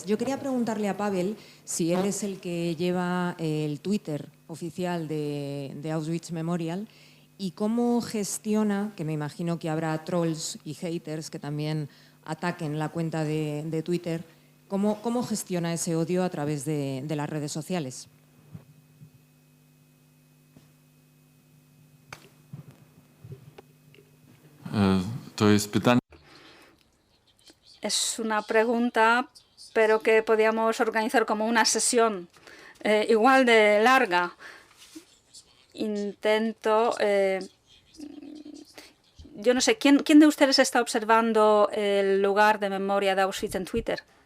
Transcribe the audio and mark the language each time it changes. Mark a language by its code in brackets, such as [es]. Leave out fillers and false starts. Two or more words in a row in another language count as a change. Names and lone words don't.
[es] Yo quería preguntarle a Pavel si él es el que lleva el Twitter oficial de Auschwitz Memorial y cómo gestiona, que me imagino que habrá trolls y haters que también ataquen la cuenta de Twitter, cómo gestiona ese odio a través de las redes sociales. [pl] To jest pytanie. [es] Es una pregunta, pero que podríamos organizar como una sesión igual de larga. Intento... yo no sé, ¿quién de ustedes está observando el lugar de memoria de Auschwitz en Twitter?